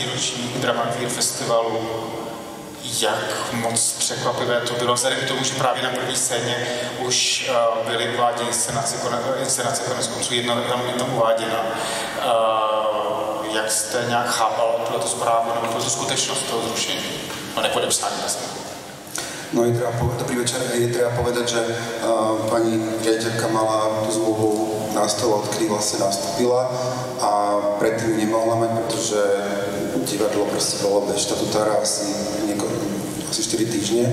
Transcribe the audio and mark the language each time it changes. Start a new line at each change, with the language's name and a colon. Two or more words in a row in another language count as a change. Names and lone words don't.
Czech: ročník Drama Queer festivalu. Jak moc překvapivé to bylo, vzhledem k tomu, že právě na první scéně už byly uváděny inscenace konec konců, jedna tam uváděna. Jak jste nějak chápal tuto zprávu nebo tu skutečnost toho zrušení? No nepodepsání vlastně.
Slovak: No dobrý večer, je treba povedať, že pani riaditeľka mala tú zmluvu na stole, odkedy vlastne nastúpila a predtým ju nemohla mať, pretože divadlo proste bolo bez štatutára asi 4 týždne.